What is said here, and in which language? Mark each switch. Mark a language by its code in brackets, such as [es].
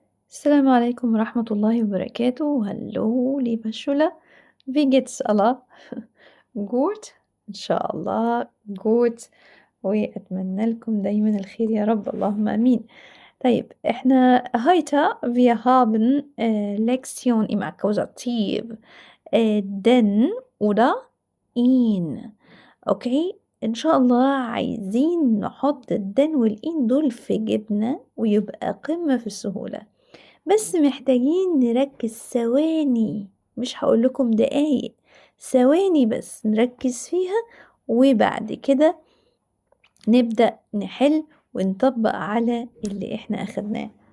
[ar] السلام عليكم ورحمة الله وبركاته. [de] Hallo, liebe Schüler. Wie geht's alle? Gut? [ar] إن شاء الله gut. وأتمنى لكم دايمًا الخير يا رب، اللهم آمين. طيب إحنا [de] heute wir haben Lektion im Akkusativ den oder ihn. [ar] أوكي؟ إن شاء الله عايزين نحط الden والihn دول في جيبنا ويبقى قمة في السهولة. بس محتاجين نركز ثواني، مش هاقول لكم دقايق، ثواني بس نركز فيها وبعد كده نبدأ نحل ونطبق على اللي إحنا أخدناه.